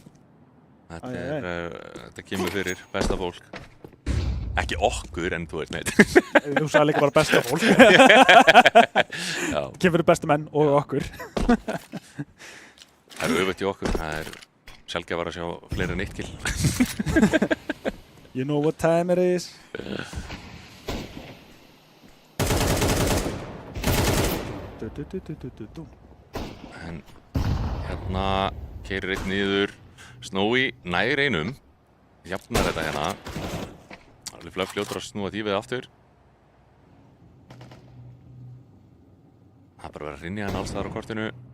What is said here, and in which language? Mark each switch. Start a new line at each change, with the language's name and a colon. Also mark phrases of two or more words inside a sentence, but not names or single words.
Icelandic: Þetta kemur fyrir besta fólk. Ekki okkur, en þú veist neitt. Þú sagði líka bara besta fólk. Kemur fyrir bestu menn og okkur. Það er öfugt í okkur. Það er sjaldgæfara að sjá fleiri en 1 kill.
English: You know what time it is.
Icelandic: En hérna keyrir eitt niður. Snowy nær einum. Jafnar þetta hérna. Fluff fljótur að snúa því við aftur. Það er bara verið að hrynja hann alls þar á kortinu.